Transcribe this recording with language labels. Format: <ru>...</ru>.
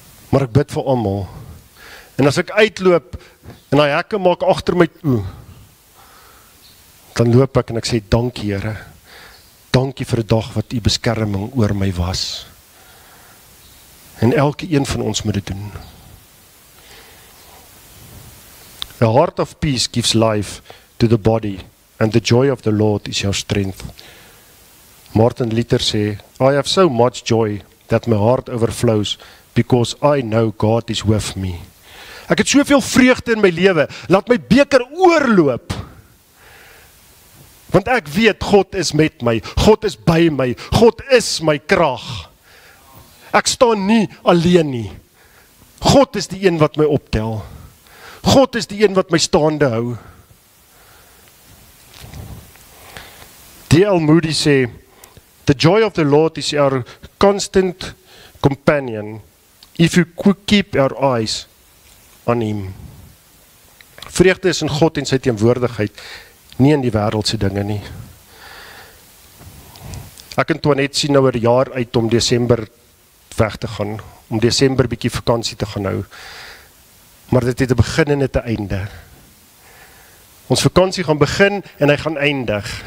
<af>Maar ek bid vir almal, en as ek uitloop, en die hekke maak agter my toe, dan loop ek en ek sê, dankie Here, dankie vir die dag wat u beskerming oor my was. En elke een van ons moet dit doen.</af> <en>A heart of peace gives life to the body, and the joy of the Lord is your strength. Martin Luther sê, I have so much joy that my heart overflows, because I know God is with me.</en> <af>Ek het soveel vreugde in my lewe, laat my beker oorloop. Want ek weet, God is met my, God is by my, God is my krag. Ek staan nie alleen nie. God is die een wat my optel. God is die een wat my staande hou. D.L.</af> <en>Moody sê, the joy of the Lord is our constant companion, if you keep our eyes on him.</en> <af>Vreugde is in God en sy teenwoordigheid, nie in die wêreldse dinge nie. Ek en Toinette sien nou 'n jaar uit om Desember weg te gaan, om Desember bietjie vakansie te gaan hou. Maar dit het 'n begin en 'n einde. Ons vakansie gaan begin en hy gaan eindig.</af>